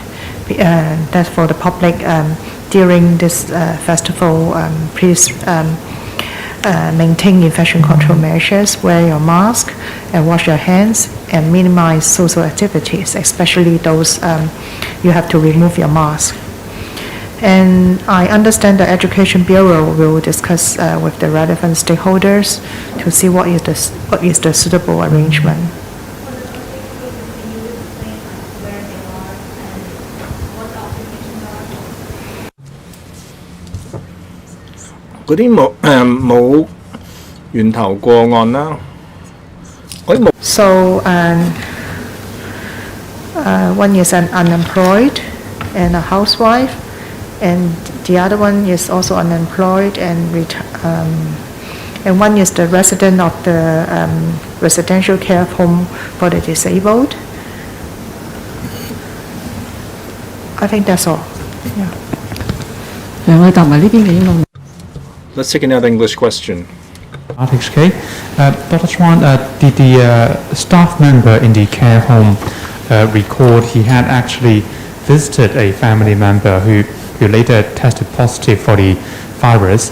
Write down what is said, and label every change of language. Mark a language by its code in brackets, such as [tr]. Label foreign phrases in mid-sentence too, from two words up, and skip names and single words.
[en] That for the public, during this festival, please maintain infection control measures, wear your mask and wash your hands, and minimize social activities, especially those you have to remove your mask. And I understand the Education Bureau will discuss with the relevant stakeholders to see what is the suitable arrangement. [yue] 嗰啲冇源頭個案啦，嗰啲冇 [en] So one is an unemployed and a housewife, and the other one is also unemployed and one is the resident of the residential care home for the disabled. I think that's all. Yeah. [yue] 我答埋呢邊嘅英文。 [en] Let's take another English question. RTHK. Dr. Chuan, did the staff member in the care home record he had actually visited a family member who later tested positive for the virus?